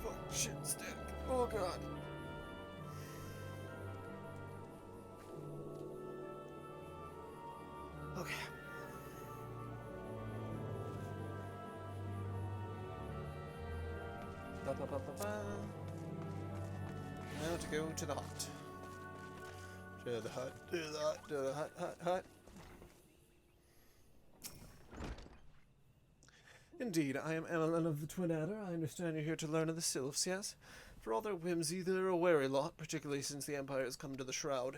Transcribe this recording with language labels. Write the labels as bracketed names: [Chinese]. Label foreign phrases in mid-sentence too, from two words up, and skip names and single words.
[English] Shit stick. Oh god. Okay. Ba, ba, ba, ba, ba. Now to go to the hut. To the hut, to the hut, to the hut, hut. Indeed, I am Emmeline of the Twin Adder. I understand you're here to learn of the Sylphs, yes? For all their whimsy, they're a wary lot, particularly since the Empire has come to the Shroud.